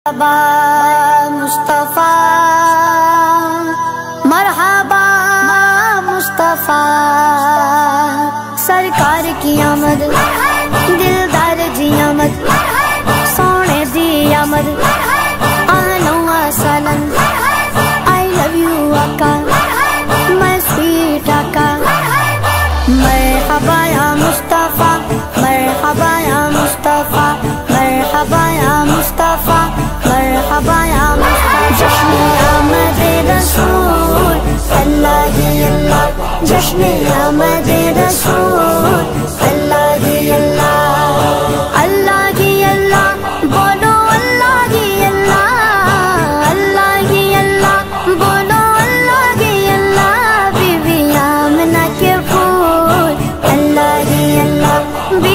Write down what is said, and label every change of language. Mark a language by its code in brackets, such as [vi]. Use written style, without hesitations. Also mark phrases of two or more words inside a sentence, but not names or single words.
[ur] مصطفیٰ مرحبا مصطفیٰ، سرکار کی آمد دلدار جی آمد، سونے دی آمد [ar] آہلا و سہلا، [en] I love you [ar] آقا [en] my sweet [ar] آقا، مرحبا یا مصطفیٰ مرحبا یا مصطفیٰ مرحبا یا مصطفیٰ مرحبا یا مصطفیٰ، [ur] جشن آمد رسول اللہ ہی اللہ، جشن آمد رسول اللہ ہی اللہ، اللہ ہی اللہ بولو اللہ ہی اللہ، اللہ ہی اللہ بولو اللہ ہی اللہ، بی بی آمنہ کے پھول اللہ ہی اللہ، بی